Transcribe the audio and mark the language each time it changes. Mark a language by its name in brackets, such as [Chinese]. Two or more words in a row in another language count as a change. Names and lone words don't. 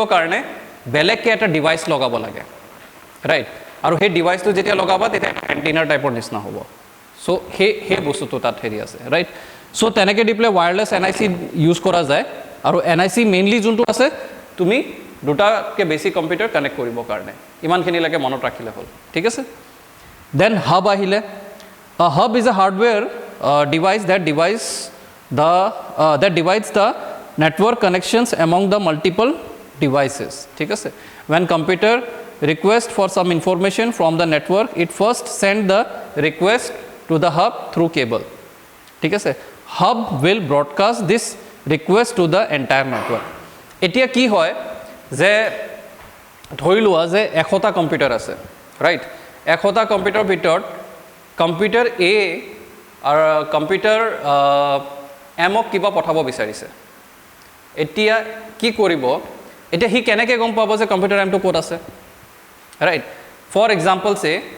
[Assamese] কাৰণে বেলেগকে এটা ডিভাইস লগাব লাগে ৰাইট আৰু সেই ডিভাইসটো যেতিয়া লগাবা তেতিয়া এন্টিনাৰ টাইপৰ নিচিনা হ'ব সো সেই বস্তুটো তাত হেৰি আছে [English] right so [Assamese] তেনেকৈ দি পেলাই [English] wireless NIC [Assamese] ইউজ কৰা যায় আৰু NIC মেইনলি যোনটো আছে তুমি দুটাকে বেছি কম্পিউটাৰ কানেক্ট কৰিবৰ কাৰণে ইমানখিনিলৈকে মনত ৰাখিলে হ'ল ঠিক আছে [English] then hub [Assamese] আহিলে [English] a hub is a hardware device that divides the network connections among the multiple devices [Assamese] ঠিক আছে [English] when computer request for some information from the network it first send the request to the hub through cable [Assamese] ঠিক আছে [English] hub will broadcast this request to the entire network [Assamese] এতিয়া কি হয় যে ধৰি লোৱা যে 100টা কম্পিউটাৰ আছে ৰাইট 100টা কম্পিউটাৰৰ ভিতৰত কম্পিউটাৰ A আৰু কম্পিউটাৰ M ক কিবা পঠাব বিচাৰিছে এতিয়া কি কৰিব এতিয়া হি কেনেকৈ গম পাব যে কম্পিউটাৰ M টো ক'ত আছে ৰাইট [English] for example [Assamese] সে